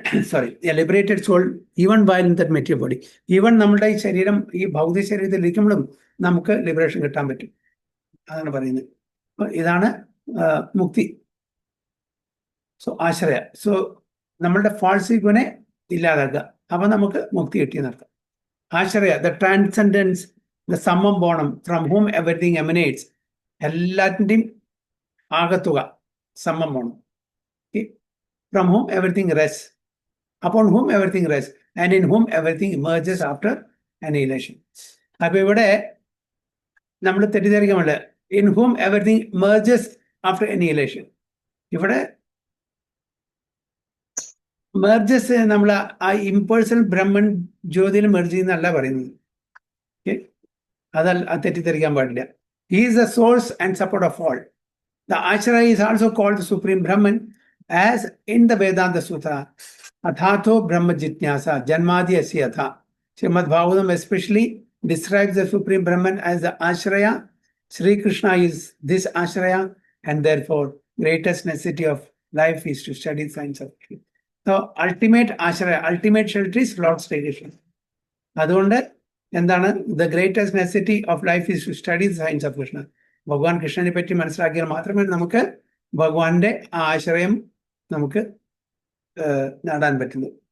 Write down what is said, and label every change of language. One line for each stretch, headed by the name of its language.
English: Sorry, a liberated soul even while in that material body.
Malayalam: Even നമ്മുടെ ഈ ശരീരം, ഈ ഭൗതിക ശരീരത്തിൽ ഇരിക്കുമ്പോഴും നമുക്ക് ലിബറേഷൻ കിട്ടാൻ പറ്റും. അതാണ് പറയുന്നത്. ഇതാണ് മുക്തി. സോ ആശ്രയ. സോ നമ്മളുടെ ഫാൾസ് ഈഗോനെ ഇല്ലാതാക്കുക, അപ്പൊ നമുക്ക് മുക്തി കിട്ടിയെന്നർത്ഥം.
English: Ashraya, the transcendence, the summum bonum, from whom everything emanates,
Malayalam: എല്ലാത്തിൻ്റെയും ആകത്തുക
English: Summum bonum. From whom everything rest, upon whom everything rest, and in whom everything emerges after annihilation.
Malayalam: അപ്പൊ ഇവിടെ നമ്മൾ തെറ്റിദ്ധരിക്കാൻ വേണ്ട,
English: In whom everything emerges after annihilation.
Malayalam: ഇവിടെ മെർജസ് നമ്മൾ ആ ഇംപേഴ്സണൽ ബ്രഹ്മൻ ജ്യോതിയിൽ മെർജ് ചെയ്യുന്നല്ല പറയുന്നത്. അതല്ല, തെറ്റിദ്ധരിക്കാൻ പാടില്ല.
English: He is the source and support of all. The Ashraya is also called the supreme Brahman as in the Vedanta Sutra
Sanskrit: അഥാഥോ ബ്രഹ്മ ജിജ്ഞാസ ജന്മാദി അസ്യ അഥ.
English: Srimad Bhagavatam especially describes the supreme Brahman as the Ashraya. Sri Krishna is this Ashraya, and therefore greatest necessity of life is to study science of truth. So ultimate Ashraya, ultimate shelter is Lord Sri Krishna.
Malayalam: അതുകൊണ്ട് എന്താണ്,
English: the greatest necessity of life is to study the science of Krishna.
Malayalam: ഭഗവാൻ കൃഷ്ണനെ പറ്റി മനസ്സിലാക്കിയാൽ മാത്രമേ നമുക്ക് ഭഗവാന്റെ ആശ്രയം നമുക്ക് നേടാൻ പറ്റുള്ളൂ.